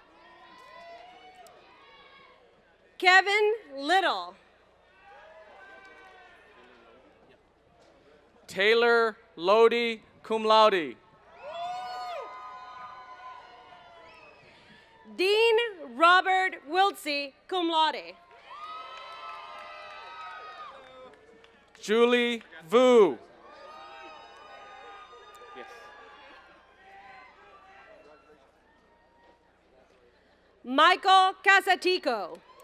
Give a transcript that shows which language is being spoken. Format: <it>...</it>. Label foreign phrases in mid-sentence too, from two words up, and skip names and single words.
<en>Kevin Little. Taylor Lodi,</en> <la>cum laude.</la> <en>Dean Robert Wiltsey,</en> <la>cum laude.</la> <en>Julie Vu. Yes. Michael Casatico.</en>